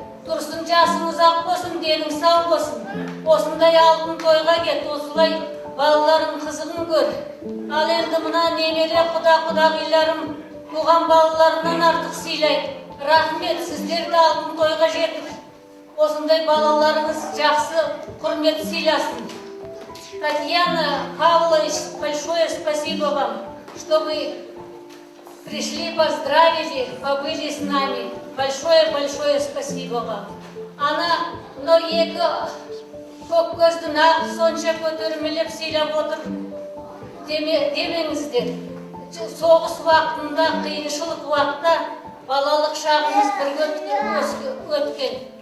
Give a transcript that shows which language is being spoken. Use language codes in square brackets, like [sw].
[kk] Тұрсын жасыңыз ақ болсын, денің сау болсын. Осындай алтын тойға кет, осылай балаларың қызығын көр. Ал енді мына немере құдағиларым туған балаларынан артық сыйлайды. Рахмет, сіздерді алтын тойға жетіп, осындай балаларыңыз жақсы құрмет сыйласын. [ru] Татьяна Павлович, большое спасибо вам, что вы пришли, поздравили, побыли с нами. Большое спасибо вам. [kk] Ана, но екі көк көзді нағып сонша көтермелеп сыйлап отыр демеңіздер. Соғыс уақытында, қиыншылық уақытта балалық шағымыз бірге өткен.